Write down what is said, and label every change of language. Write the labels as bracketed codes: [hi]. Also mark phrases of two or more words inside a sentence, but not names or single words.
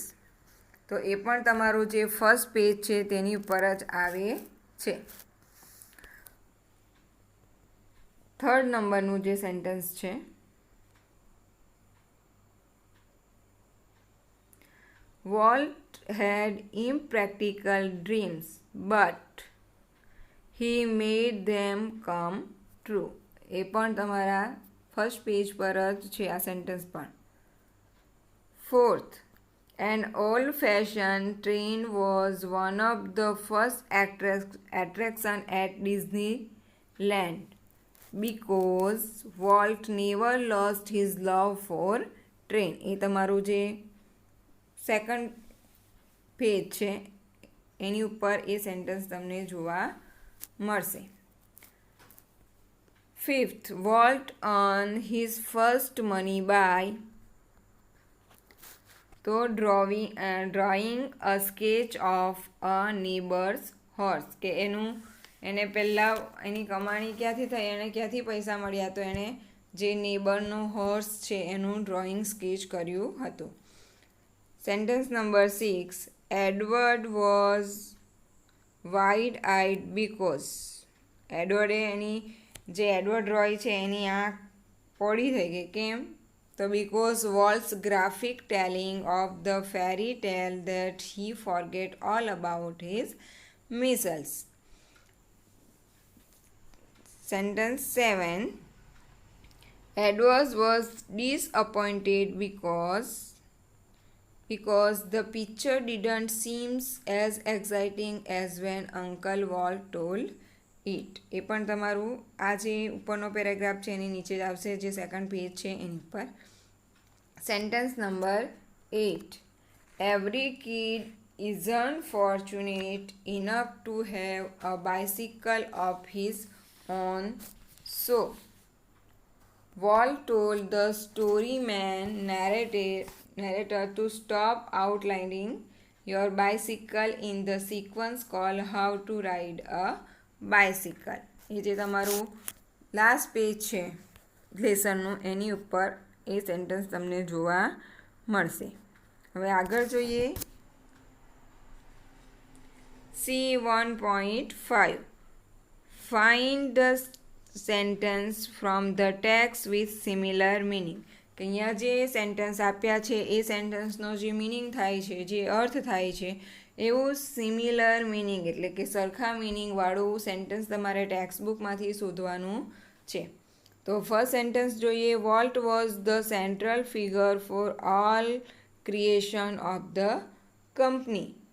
[gu] તો એ પણ તમારું જે [en] first page [gu] છે તેની ઉપર જ આવે છે. થર્ડ નંબરનું જે સેન્ટેન્સ છે [en] Walt had impractical dreams but he made them come true. [gu] એ પણ તમારા [en] first page [gu] પર જ છે આ સેન્ટેન્સ પણ. ફોર્થ, [en] an old-fashioned train was one of the first attraction at Disneyland because Walt never lost his love for train. [gu] એ તમારું જે [en] second page [gu] છે એની ઉપર એ સેન્ટેન્સ તમને જોવા મળશે. ફિફ્થ, [en] Walt earned his first money by તો drawing a sketch of a neighbour's horse. [gu] કે એને પહેલાં એની કમાણી ક્યાંથી થઈ, એને ક્યાંથી પૈસા મળ્યા? તો એણે જે નેબરનો હોર્સ છે એનું [en] drawing sketch [gu] કર્યું હતું. [en] Sentence number 6, Edward was wide eyed because. [gu] એડવર્ડે એડવર્ડ રોય છે એની આંખ પોળી થઈ ગઈ. કેમ? [en] તો because Walt's graphic telling of the fairy tale that he forget all about his measles. Sentence 7. Edward was disappointed because the picture didn't seem as exciting as when Uncle Walt told it. [gu] એ પણ તમારું આ જે ઉપરનો પેરેગ્રાફ છે એની નીચે જ આવશે, જે સેકન્ડ પેજ છે એની ઉપર. [en] Sentence number 8. Every kid isn't fortunate enough to have a bicycle of his own, so Walt told the storyman narrator to stop outlining your bicycle in the sequence called How to Ride a Bicycle. [gu] એ જે તમારું [en] last page [gu] છે લેસનનું એની ઉપર એ સેન્ટેન્સ તમને જોવા મળશે. હવે આગળ જોઈએ. C1.5. [en] Find the sentence from the text with similar meaning. [gu] કે અહીંયા જે સેન્ટેન્સ આપ્યા છે એ સેન્ટેન્સનો જે મિનિંગ થાય છે, જે અર્થ થાય છે, એવું [en] similar meaning [gu] એટલે કે સરખા મિનિંગવાળું સેન્ટેન્સ તમારે [en] text book [gu] શોધવાનું છે. તો [en] first sentence [gu] જોઈએ. [en] Walt was the central figure for all creation of the company.